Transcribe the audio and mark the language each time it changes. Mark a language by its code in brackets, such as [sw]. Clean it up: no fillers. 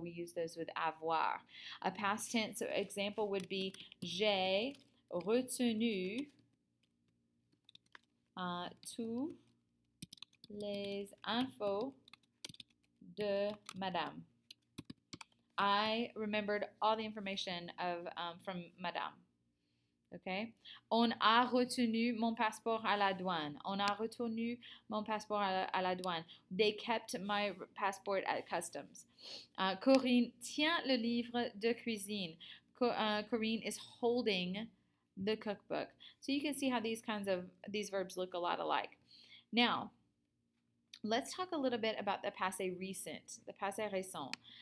[en] We use those with avoir. A past tense example would be [fr] j'ai retenu tous les infos de Madame. [en] I remembered all the information from Madame. Okay? [fr] On a retenu mon passeport à la douane. On a retenu mon passeport à la douane. [en] They kept my passport at customs. [fr] Corinne tient le livre de cuisine. [en] Corinne is holding the cookbook. So you can see how these verbs look a lot alike. Now, let's talk a little bit about the passé recent, the passé récent.